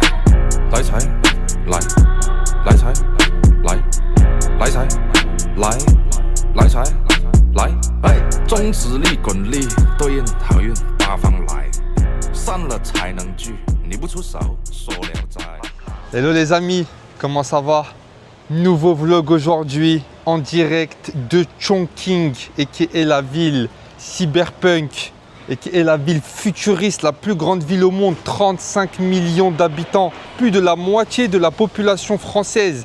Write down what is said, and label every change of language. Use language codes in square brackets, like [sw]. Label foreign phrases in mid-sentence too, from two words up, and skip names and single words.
[zh] 来财，来，来财，来，来财，来，来财，来，哎，中指力滚力，对应好运八方来，散了才能聚，你不出手，说了斋。 [fr] Hello les amis, comment ça va? Nouveau vlog aujourd'hui en direct de Chongqing et qui est la ville cyberpunk et qui est la ville futuriste, la plus grande ville au monde, 35 millions d'habitants, plus de la moitié de la population française.